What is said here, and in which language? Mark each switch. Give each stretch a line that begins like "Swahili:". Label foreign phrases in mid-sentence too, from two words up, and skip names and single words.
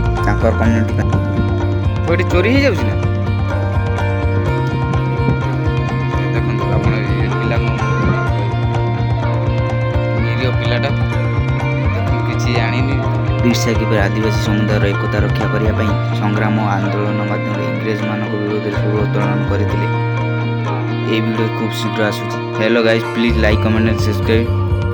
Odia: ତାଙ୍କର କମ୍ୟୁନିଟି ଏଠି ଚୋରି ହେଇଯାଉଛି ନା, ଦେଖନ୍ତୁ ଆପଣ। ନିରୀହ ପିଲାଟା କିଛି ଜାଣିନି। ବିର୍ସା କିପରି ଆଦିବାସୀ ସମୁଦାୟର ଏକତା ରକ୍ଷା କରିବା ପାଇଁ ସଂଗ୍ରାମ ଓ ଆନ୍ଦୋଳନ ମାଧ୍ୟମରେ ଇଂରେଜମାନଙ୍କ ବିରୋଧରେ ସୁର ଉତ୍ତୋଳନ କରିଥିଲେ। ଏଇ ଭିଡିଓ ଖୁବ ଶୀଘ୍ର আসুଛି।
English: hello guys, please like comment and subscribe.